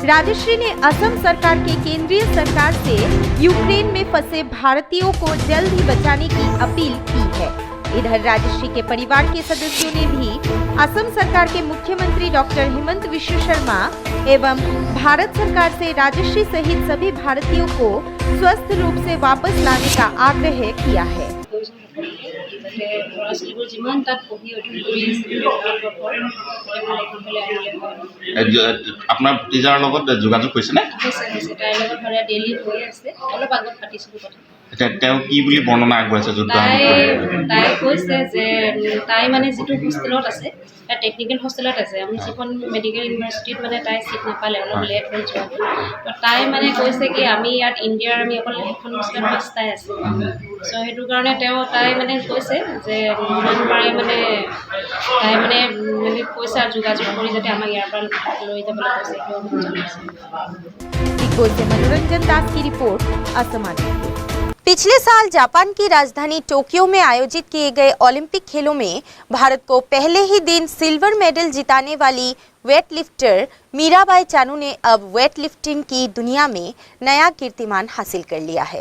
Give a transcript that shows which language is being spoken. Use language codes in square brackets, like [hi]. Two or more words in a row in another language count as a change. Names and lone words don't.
[hi] राजश्री ने असम सरकार के केंद्रीय सरकार से यूक्रेन में फंसे भारतीयों को जल्द ही बचाने की अपील की है। इधर राजश्री के परिवार के सदस्यों ने भी असम सरकार के मुख्यमंत्री डॉक्टर हिमंत विश्व शर्मा एवं भारत सरकार से राजश्री सहित सभी भारतीयों को स्वस्थ रूप से वापस लाने का आग्रह किया है। [as] আপোনাৰ টিচাৰৰ লগত যোগাযোগ কৰিছেনে? তেওঁ কি বুলি বৰ্ণনা আগবঢ়াইছে? তাই কৈছে যে তাই মানে যিটো হোষ্টেলত আছে, তাই [en] technical hostelত [as] আছে। আমি যিখন [en] medical universityত [as] মানে তাই চিট নাপালে, অলপ লেট হৈ যোৱা। তাই মানে কৈছে কি আমি ইয়াত ইণ্ডিয়াৰ আমি অকল এখন হোষ্টেলত 5টাই আছে। চ' সেইটো কাৰণে তাই মানে কৈছে যে যিমান পাৰে মানে তাই মানে কৈছে আৰু যোগাযোগ কৰি যাতে আমাক ইয়াৰ পৰা লৈ যাবলৈ কৈছে। [hi] मनोरंजन दास की रिपोर्ट, असम। पिछले साल जापान की राजधानी टोक्यो में आयोजित किए गए ओलंपिक खेलों में भारत को पहले ही दिन सिल्वर मेडल जिताने वाली वेटलिफ्टर मीराबाई चानू ने अब वेटलिफ्टिंग की दुनिया में नया कीर्तिमान हासिल कर लिया है।